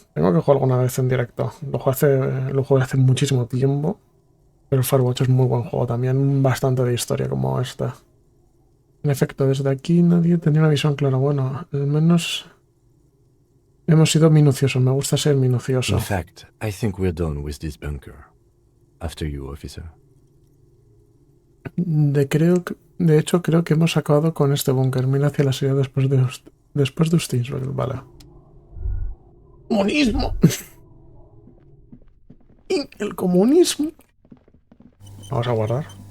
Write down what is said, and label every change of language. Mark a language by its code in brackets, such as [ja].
[es] Tengo que jugar alguna vez en directo. Lo jugué hace muchísimo tiempo. Pero Firewatch es muy buen juego también. Bastante de historia como esta. En efecto, desde aquí nadie tenía una visión clara. Bueno, al menos hemos sido minuciosos. Me gusta ser minucioso. [en] In fact, I think we're done with this bunker. After you, officer. [es] De hecho, creo que hemos acabado con este búnker. Mira hacia la salida después de ustedes. Vale. ¡Comunismo! ¡El comunismo! Vamos a guardar.